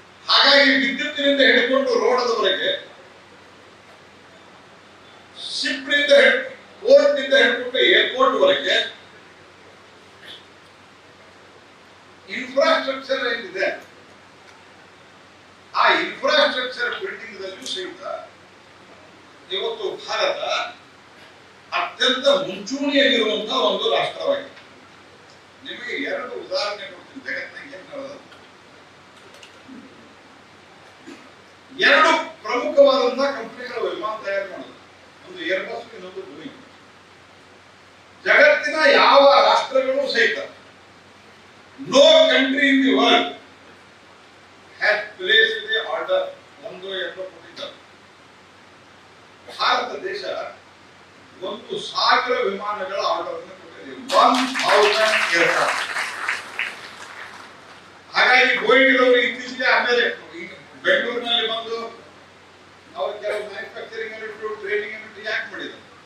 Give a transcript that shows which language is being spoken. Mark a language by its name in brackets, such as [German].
[Kannada] ಹಾಗಾಗಿ ವಿದ್ಯುತ್ತಿನಿಂದ ಹಿಡ್ಕೊಂಡು ರೋಡದವರೆಗೆ, ಶಿಪ್ನಿಂದ ಪೋರ್ಟ್ನಿಂದ ಹಿಡ್ಕೊಂಡು ಏರ್ಪೋರ್ಟ್ ವರೆಗೆ ಇನ್ಫ್ರಾಸ್ಟ್ರಕ್ಚರ್ ಏನಿದೆ, ಆ ಇನ್ಫ್ರಾಸ್ಟ್ರಕ್ಚರ್ ಬಿಲ್ಡಿಂಗ್ ದಲ್ಲೂ ಸಹಿತ ಇವತ್ತು ಭಾರತ ಅತ್ಯಂತ ಮುಂಚೂಣಿಯಲ್ಲಿರುವಂತಹ ಒಂದು ರಾಷ್ಟ್ರವಾಗಿದೆ. ನಿಮಗೆ 2 ಉದಾಹರಣೆ ಕೊಡ್ತೀನಿ ಜಗತ್ತಿನಾಗ ಏನ್ ನಡೆದ. 2 ಪ್ರಮುಖವಾದಂತಹ ಕಂಪನಿಗಳು ವಿಮಾನ ತಯಾರು ಮಾಡೋದು, ಒಂದು ಏರ್ಬಸ್, ಇನ್ನೊಂದು ಬೋಯಿಂಗ್. ಜಗತ್ತಿನ ಯಾವ ರಾಷ್ಟ್ರಗಳು ಸಹಿತ [English] no country in the world has placed the order 1-2 [Kannada] ಕೊಟ್ಟಿದ್ದಾರೆ. ಭಾರತ ದೇಶ 1,000 ವಿಮಾನಗಳ ಆರ್ಡರ್ ಅನ್ನು ಕೊಟ್ಟಿದೆ. 1000 ಏರ್ಕ್ರಾಫ್ಟ್. ಹಾಗಾಗಿ ಬೋಯಿಂಗ್ ಇತ್ತೀಚೆಗೆ ಆಮೇಲೆ ಬೆಂಗಳೂರಿನಲ್ಲಿ ಬಂದು ಅವರು ಕೆಲವು ಮ್ಯಾನುಫ್ಯಾಕ್ಚರಿಂಗ್ ಯೂನಿಟ್, ಟ್ರೈನಿಂಗ್ ಯೂನಿಟ್ ಯಾಕೆ ಮಾಡಿದ್ದಾರೆ.